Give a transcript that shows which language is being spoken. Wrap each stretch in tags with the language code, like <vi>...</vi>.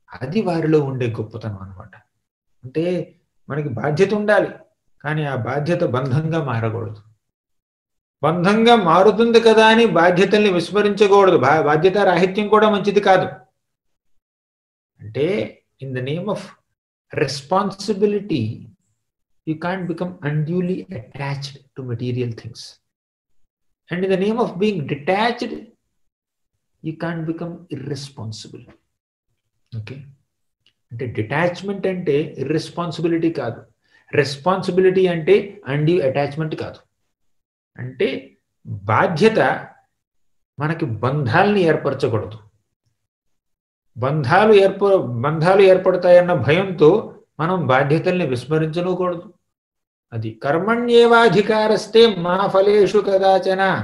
<te>అది వారిలో ఉండే గొప్పతనం అనమాట. అంటే మనకి బాధ్యత ఉండాలి, కానీ ఆ బాధ్యత బంధంగా మారకూడదు. బంధంగా మారుతుంది కదా అని బాధ్యతల్ని విస్మరించకూడదు. బాధ్యత రాహిత్యం కూడా మంచిది కాదు.</te> <en>అంటే in the name of responsibility you can't become unduly attached to material things, and in the name of being detached you can't become irresponsible.</en> <te>Okay, అంటే detachment అంటే irresponsibility కాదు, responsibility అంటే undue attachment కాదు. అంటే బాధ్యత మనకి బంధాలని ఏర్పరచకూడదు. బంధాలు ఏర్పడతాయన్న భయంతో మనం బాధ్యతల్ని విస్మరించకూడదు.</te> <sa>అది కర్మణ్యేవాధికారస్తే మా ఫలేషు కదాచన.</sa>